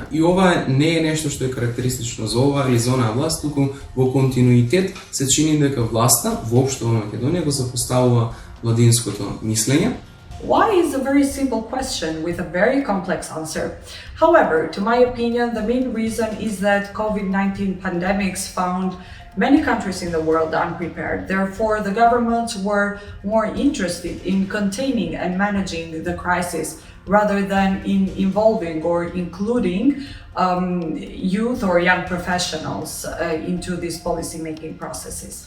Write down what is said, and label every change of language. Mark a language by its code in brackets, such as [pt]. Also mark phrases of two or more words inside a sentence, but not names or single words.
[mk] И ова не е нешто што е карактеристично за ова или за онаа власт, туку во континуитет се чини дека власта воопшто во Македонија го запоставува младинското мислење. [en] Why is a very simple question with a very complex answer. However, to my opinion, the main reason is that COVID-19 pandemics found many countries in the world unprepared. Therefore, the governments were more interested in containing and managing the crisis rather than in involving or including youth or young professionals into these policy-making processes.